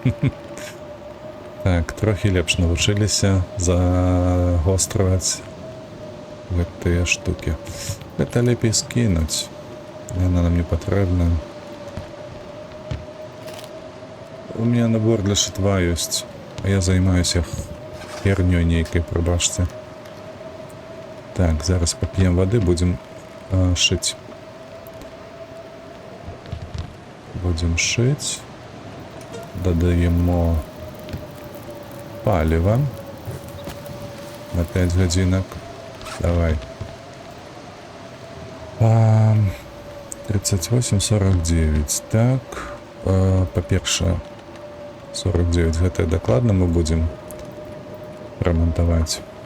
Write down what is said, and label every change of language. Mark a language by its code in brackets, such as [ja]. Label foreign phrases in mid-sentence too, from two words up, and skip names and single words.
[be] Так, трохі лепш навучыліся загострываць гэтыя штукі. Гэта лепей скінуць. Яна нам не патрэбна. [ru] У меня набор для шитва ёсць. [be] А я займаюся хернёй нейкай, прабачце. Так, зараз поп'ем воды, [ru] будем шить. Будем шить. [uk] Додаємо паліва на 5 годинок. [be] Давай. 38,49. Так. па-першае, 49 гэта дакладна мы будзем рамантаваць.